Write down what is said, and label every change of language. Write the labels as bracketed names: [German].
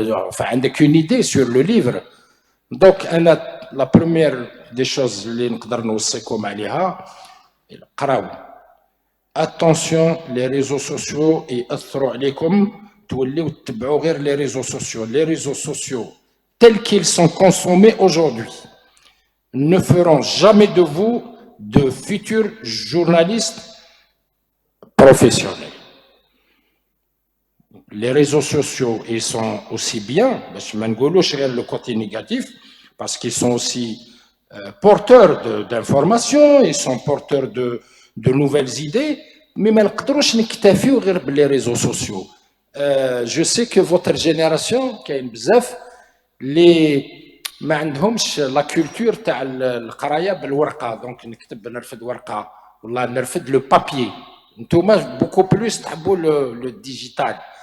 [French] enfin عندك une idée sur le livre donc انا la première des choses [Arabic] اللي نقدر نوصيكم عليها قراو [French] attention les réseaux sociaux [Arabic] يأثروا عليكم توليو تتبعوا غير [French] les réseaux sociaux tels qu'ils sont consommés aujourd'hui ne feront jamais de vous de futurs journalistes professionnels. Les réseaux sociaux, ils sont aussi bien, le côté négatif, parce qu'ils sont aussi porteurs d'informations, ils sont porteurs de nouvelles idées, mais les réseaux sociaux. Je sais que votre génération, les [Arabic] ما عندهمش لا كولتور تاع القرايه بالورقه دونك نكتب نرفد ورقه والله نرفد [French] le papier. [Arabic] نتوما [French] beaucoup plus [Arabic] تحبوا [French] le digital.